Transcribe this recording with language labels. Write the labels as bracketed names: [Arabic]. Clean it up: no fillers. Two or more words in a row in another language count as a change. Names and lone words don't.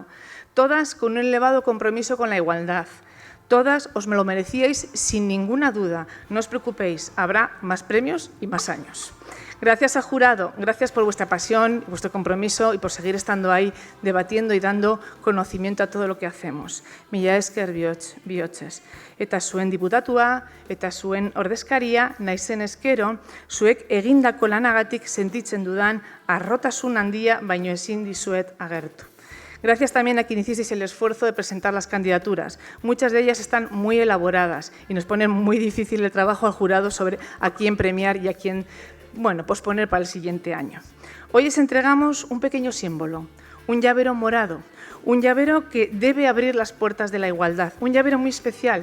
[Spanish] Todas con un elevado compromiso con la igualdad. Todas os me lo merecíais sin ninguna duda. No os preocupéis, habrá más premios y más años. Gracias al jurado, gracias por vuestra pasión, vuestro compromiso y por seguir estando ahí debatiendo y dando conocimiento a todo lo que hacemos. [Basque] Mila esker bihotxez. Eta zuen diputatua, eta zuen ordezkaria, naizen eskero, zuek egindako lanagatik sentitzen dudan harrotasun handia baino ezin dizuet agertu. [Spanish] Gracias también a quien hicisteis el esfuerzo de presentar las candidaturas. Muchas de ellas están muy elaboradas y nos ponen muy difícil el trabajo al jurado sobre a quién premiar y a quién posponer para el siguiente año. Hoy les entregamos un pequeño símbolo, un llavero morado, un llavero que debe abrir las puertas de la igualdad, un llavero muy especial.